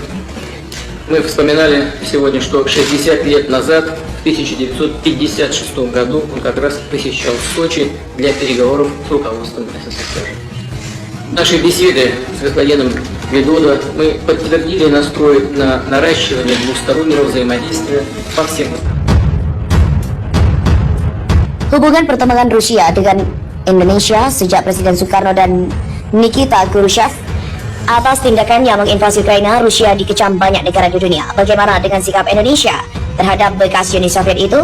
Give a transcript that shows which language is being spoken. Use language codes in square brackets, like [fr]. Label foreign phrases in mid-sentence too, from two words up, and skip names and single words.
[ru] Мы вспоминали сегодня, что 60 лет назад, в 1956 году, он как раз посещал Сочи для переговоров с руководством СССР. Наши беседы с господином Видодо мы подтвердили настрой на наращивание двустороннего взаимодействия по всем. [id] Hubungan pertemuan Rusia dengan Indonesia sejak Presiden Soekarno dan Nikita Khrushchev atas tindakan yang menginvasi Ukraina, Rusia dikecam banyak negara di dunia. Bagaimana dengan sikap Indonesia terhadap bekas Uni Soviet itu?